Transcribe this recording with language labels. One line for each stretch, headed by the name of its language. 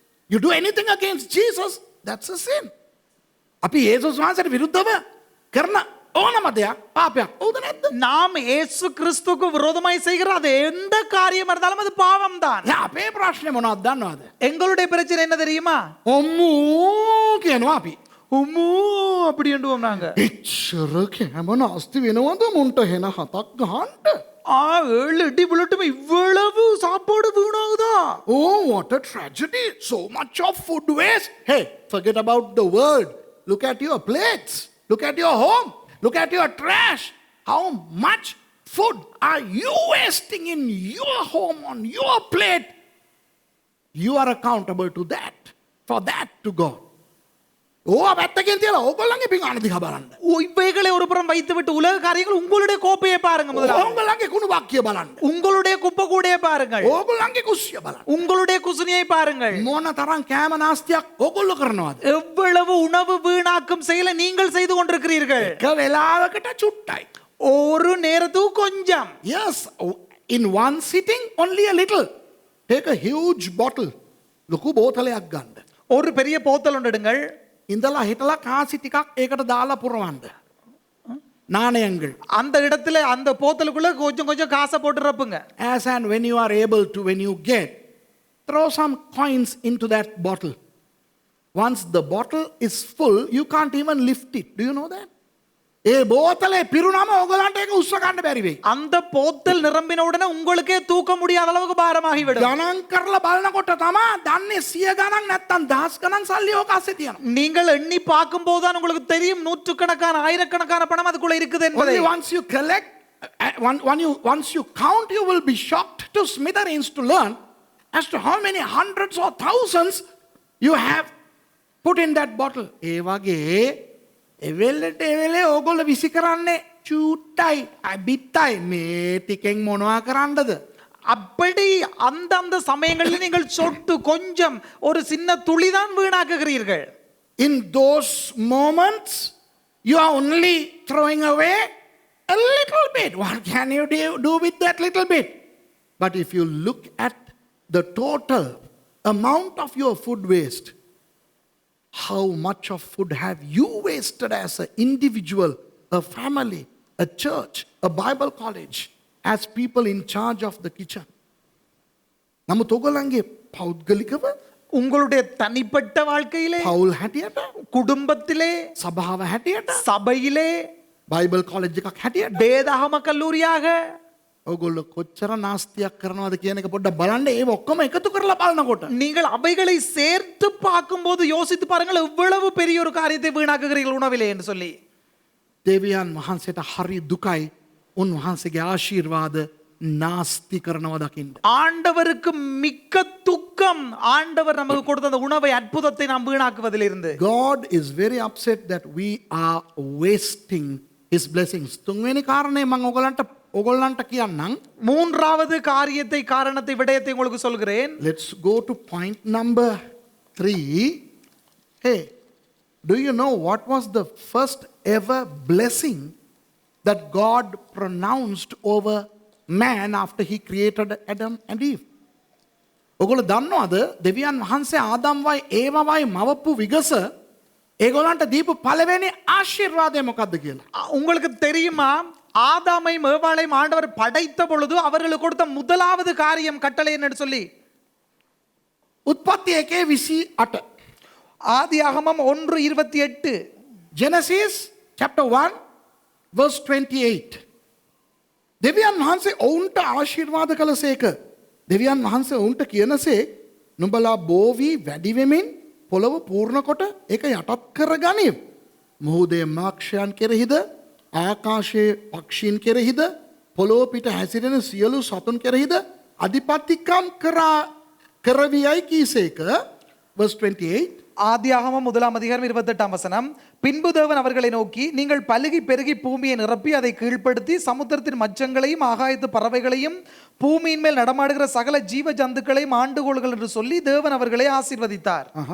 English: You do anything against Jesus, that's a sin.
Sinhala: අපි යේසුස් වහන්සේට විරුද්ධව කරන ඕනම දෙයක් පාපයක්. හවුද නැද්ද?
Tamil: நாம் இயேசு கிறிஸ்துவுக்கு விரோதமாய் செய்கிற அது எந்த காரியம் இருந்தாலும் அது பாவம் தான்.
Sinhala: දැන් අපේ ප්‍රශ්නේ මොනවද දන්නවද?
Tamil: எங்களுடைய பிரச்சனை என்ன தெரியுமா?
Sinhala: ඔම්මු කියනවා අපි.
Tamil: உம்மு அப்படி என்றுவோம் நாங்க.
Sinhala: එච්චර කෑම නාස්ති වෙනවද මුන්ට හෙන හතක් ගහන්න?
Tamil: 7 இடி விழட்டும் இவ்வளவு சாப்பாடு வீணாகுதா?
English: Oh, what a tragedy. So much of food waste. Hey, forget about the world. Look at your plates. Look at your home. Look at your trash. How much food are you wasting in your home, on your plate? You are accountable to that, for that to God.
Sinhala: ඕවා පැත්තකින් තියලා ඕගොල්ලන්ගේ පිඟාන දිහා බලන්න.
Tamil: இவைகளை ஒரு புறம் வைத்துவிட்டு உலக காரியங்கள் உங்களுடைய கோப்பையை பாருங்க முதல்ல.
Sinhala: ඕගොල්ලන්ගේ කුණු බක්කිය බලන්න.
Tamil: உங்களுடைய குப்பை கூடையை பாருங்கள்.
Sinhala: ඕගොල්ලන්ගේ කුස්සිය බලන්න.
Tamil: உங்களுடைய குசுனியை பாருங்கள்.
Sinhala: මොන තරම් කෑම නාස්තියක් ඕගොල්ලෝ කරනවද?
Tamil: எவ்வளவு உணவு வீணாக்கும் செயலை நீங்கள் செய்து கொண்டிருக்கிறீர்கள்.
Sinhala: එක වෙලාවකට චුට්ටයි.
Tamil: ஒரு நேரத்துக்கு கொஞ்சம்.
English: Yes, in one sitting only a little. Take a huge bottle.
Sinhala: ලොකු බෝතලයක් ගන්න.
Tamil: ஒரு பெரிய போத்தல் ஒன்று எடுங்கள்.
Sinhala: ඉඳලා හිටලා කාසි ටිකක් ඒකට දාලා පුරවන්න. නාණයங்கள்.
Tamil: அந்த இடத்துல அந்த போத்தலுக்குள்ள கொஞ்சம் கொஞ்சம் காசை போட்டு ரப்புங்க.
English: As and when you are able to, when you get, throw some coins into that bottle. Once the bottle is full, you can't even lift it. Do you know that?
Sinhala: ඒ බෝතලේ පිරුණාම ඕගලන්ට ඒක උස්ස ගන්න බැරි වෙයි.
Tamil: அந்த போத்தல் நிரம்பின உடனே உங்களுக்கே தூக்க முடியாத அளவுக்கு பாரமாகி விடும்.
Sinhala: ගණන් කරලා බලනකොට තමයි දන්නේ 100 ගණන් නැත්තම් දහස් ගණන් සල්ලි ඕක අස්සේ තියෙනවා.
Tamil: நீங்கள் எண்ணி பார்க்கும்போது தான் உங்களுக்கு தெரியும் நூற்றுக்கணக்கான ஆயிரக்கணக்கான பணம் அதுக்குள்ள இருக்குது என்பதை.
English: Only once you collect once you count, you will be shocked to smithereens to learn as to how many hundreds or thousands you have put in that bottle.
Sinhala: ඒ වගේ එවෙලට එවෙලේ ඕගොල්ලෝ විසි කරන්නේ චූට්ටයි අබිත්තයි මේ ටිකෙන් මොනවා කරන්නද?
Tamil: அப்படி அந்தந்த சமயங்களில் நீங்கள் சொட்டு கொஞ்சம் ஒரு சின்ன துளிதான் வீணாக்குகிறீர்கள்.
English: In those moments, you are only throwing away a little bit. What can you do with that little bit? But if you look at the total amount of your food waste, how much of food have you wasted as an individual, a family, a church, a Bible college, as people in charge of the kitchen?
Sinhala: නමුත් ඔයගොල්ලන්ගේ පෞද්ගලිකව
Tamil: உங்களுடைய தனிப்பட்ட வாழ்க்கையிலே,
Sinhala: පවුල් හැටියට,
Tamil: குடும்பத்திலே,
Sinhala: සභාව හැටියට,
Tamil: சபையிலே,
Sinhala: බයිබල් කොලෙජ් එකක් හැටියට
Tamil: வேதாகம கல்லூரியாக
Sinhala: ඔයගොල්ලෝ කොච්චර නාස්තියක් කරනවද කියන එක පොඩ්ඩක් බලන්න. ඒව ඔක්කොම එකතු කරලා බලනකොට
Tamil: நீங்கள் அவைகளை சேர்த்து பார்க்கும்போது யோசித்து பாருங்கள் எவ்வளவு பெரிய ஒரு காரியத்தை வீணாக்குகிறீர்கள் உணவிலே என்று சொல்லி.
Sinhala: දෙවියන් වහන්සේට හරි දුකයි උන්වහන්සේගේ ආශිර්වාද නාස්ති කරනවා දකින්න.
Tamil: ஆண்டவருக்கு மிக்க துக்கம், ஆண்டவர் நமக்கு கொடுத்த அந்த உணவை, அற்புதத்தை நாம் வீணாக்குவதிலிருந்து.
English: God is very upset that we are wasting his blessings.
Sinhala: තුන්වෙනි කාරණේ මම ඔයගොල්ලන්ට කියන්නම්.
Tamil: மூன்றாவது காரியத்தை, காரணத்தை, விடயத்தை உங்களுக்கு சொல்கிறேன்.
English: Let's go to point number 3. Hey, do you know what was the first ever blessing that God pronounced over man after he created Adam and Eve?
Sinhala: ඔගොල්ලෝ දන්නවද දෙවියන් වහන්සේ ආදම්වයි ඒවවයි මවපු විගස ඒගොල්ලන්ට දීපු පළවෙනි ආශිර්වාදය මොකක්ද කියලා?
Tamil: உங்களுக்கு தெரியுமா, ஆதாமையும் ஏவாளையும் ஆண்டவர் படைத்த பொழுது அவர்களுக்கு கொடுத்த முதலாவது காரியம், கட்டளை என்னன்னு சொல்லி?
Sinhala: උත්පත්ති 1:28.
Tamil: ஆதியாகமம் 1:28.
English: Genesis chapter 1 verse 28.
Sinhala: දෙවියන් වහන්සේ ඔවුන්ට ආශිර්වාද කළසේක. දෙවියන් වහන්සේ ඔවුන්ට කියනසේ නුඹලා බෝවි වැඩි වෙමින් පොළව පූර්ණ කොට ඒක යටත් කරගනිව්. මුහුදේ මාක්ෂයන් කෙරෙහිද ආකාශයේ පක්ෂීන් කෙරෙහිද පොළොව පිට හැසිරෙන සියලු සතුන් කෙරෙහිද අධිපතිකම් කරවියයි කීසේක.
English: verse 28.
Tamil: ஆதியாகமம் 1:28. பின்பு தேவன் அவர்களை நோக்கி, நீங்கள் பலுகி பெருகி பூமியை நிரப்பி அதை கீழ்ப்படுத்தி சமுத்திரத்தின் மச்சங்களையும் ஆகாயத்து பறவைகளையும் பூமியின் மேல் நடமாடுகிற சகல ஜீவ ஜந்துக்களையும் ஆண்டுகொள்கள் என்று சொல்லி தேவன் அவர்களை ஆசீர்வதித்தார்.